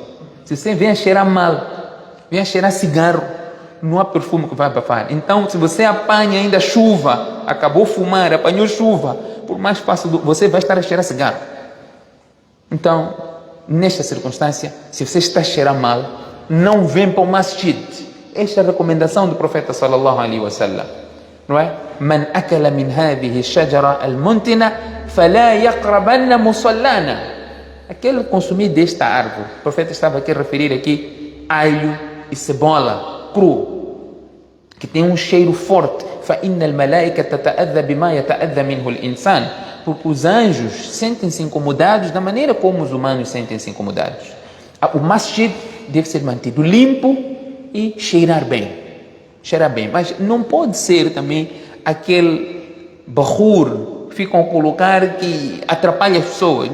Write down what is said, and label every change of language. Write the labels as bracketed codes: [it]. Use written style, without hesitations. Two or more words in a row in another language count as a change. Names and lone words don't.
[pt] Se você vem a cheirar mal, vem a cheirar cigarro, não há perfume que vai abafar. Então, se você apanha ainda chuva, acabou de fumar, apanhou chuva, por mais fácil, você vai estar a cheirar cigarro. Então, nesta circunstância, se você está a cheirar mal, não vem para o masjid. Esta é a recomendação do profeta [ar] صلى الله عليه وسلم, [pt] não é? [ar] من أكل من هذه الشجرة المنتنة فلا يقربن مصلانا. [pt] Aquele que consumir desta árvore, o profeta estava aqui a referir aqui alho e cebola cru, que tem um cheiro forte. [ar] فإن الملائكة تتأذى بما يتأذى منه الإنسان. [pt] Porque os anjos sentem-se incomodados da maneira como os humanos sentem-se incomodados. O masjid deve ser mantido limpo e cheirar bem. Cheirar bem. Mas não pode ser também aquele bahur que ficam a colocar que atrapalha as pessoas.